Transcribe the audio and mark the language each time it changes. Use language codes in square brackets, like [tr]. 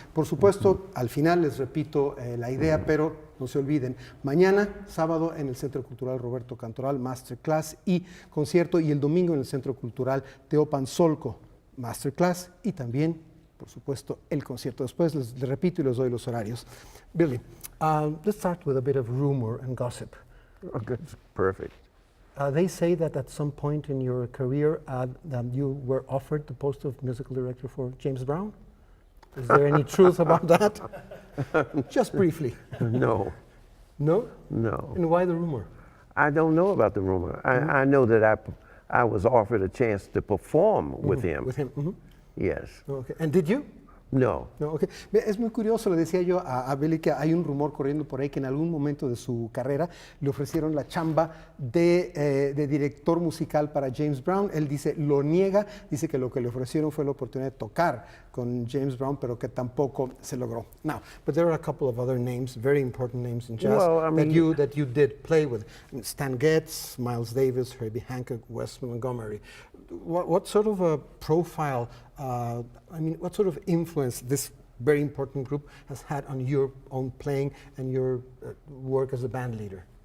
[es] Por supuesto, al final les repito la idea, pero no se olviden, mañana, sábado, en el Centro Cultural Roberto Cantoral, Masterclass y concierto, y el domingo en el Centro Cultural Teopan Solco, Masterclass, y también, por supuesto, el concierto. Después les repito y les doy los horarios. [en] Billy, let's start with a bit of rumor and gossip. Okay, perfect. They say that at some point in your career that you were offered the post of musical director for James Brown. Is there any truth about that? Just briefly. No. No? No. And why the rumor? I don't know about the rumor. I know that I was offered a chance to perform with him. With him. Yes. Okay. And did you? No. No, okay. [es] Es muy curioso, le decía yo a Billy que hay un rumor corriendo por ahí que en algún momento de su carrera le ofrecieron la chamba de director musical para James Brown. Él dice, lo niega, dice que lo que le ofrecieron fue la oportunidad de tocar con James Brown, pero que tampoco se logró. [en] Now, but there are a couple of other names, very important names in jazz, well, I mean, that you did play with. Stan Getz, Miles Davis, Herbie Hancock, Wes Montgomery. What sort of a profile, what sort of influence this very important group has had on your own playing and your work as a band leader?